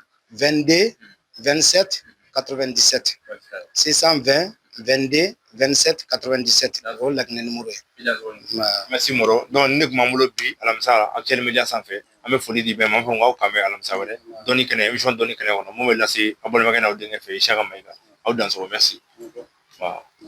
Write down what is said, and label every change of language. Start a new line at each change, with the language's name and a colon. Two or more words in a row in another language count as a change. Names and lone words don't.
French: vingt-deux, vingt-sept, quatre-vingt-dix-sept. Six cent vingt, vingt-deux, vingt-sept, quatre-vingt-dix-sept.
Bambara: O ye Laginɛ numéro ye. Merci Mɔrɔ. Donc, nin de tun b'an bolo bi alamisa la, actuel media sanfɛ. An bɛ foli di bɛɛ ma, an b'a fɔ k'aw kan bɛn alamisa wɛrɛ. Dɔnni kɛnɛ, émission dɔnni kɛnɛ kɔnɔ, mun bɛ lase aw balimakɛ n'aw denkɛ fɛ, Isaka Mayiga. Aw Dansoko,
French: merci. Voilà.